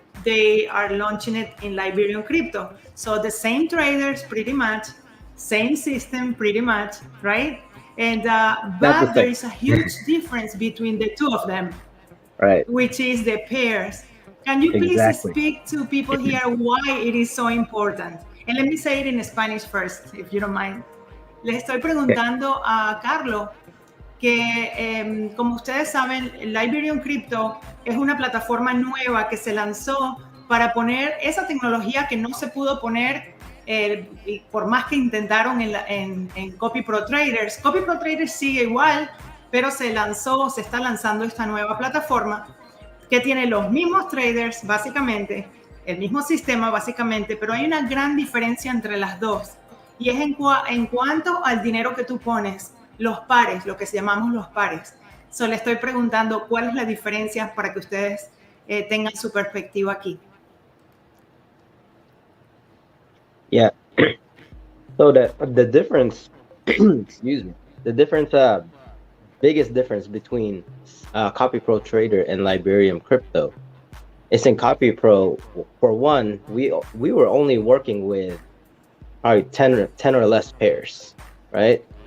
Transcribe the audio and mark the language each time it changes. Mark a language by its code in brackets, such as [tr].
[en] they are launching it in Liberium Crypto. So the same traders, pretty much, same system, pretty much, right? And but there is a huge difference between the two of them, right? Which is the pairs. Can you please speak to people here why it is so important? And let me say it in Spanish first, if you don't mind. [es] Les estoy preguntando a Carlos que, como ustedes saben, Liberium Crypto es una plataforma nueva que se lanzó para poner esa tecnología que no se pudo poner por más que intentaron en Copy Pro Traders. Copy Pro Traders sigue igual, pero se está lanzando esta nueva plataforma que tiene los mismos traders, básicamente, el mismo sistema, básicamente, pero hay una gran diferencia entre las dos. Y es en cuanto al dinero que tú pones, los pares, lo que llamamos los pares. Le estoy preguntando cuál es la diferencia para que ustedes tengan su perspectiva aquí. [en] Yeah. So the difference, excuse me, the difference, biggest difference between Copy Pro Trader and Liberium Crypto is in Copy Pro. For one, we were only working with probably 10 or less pairs, right?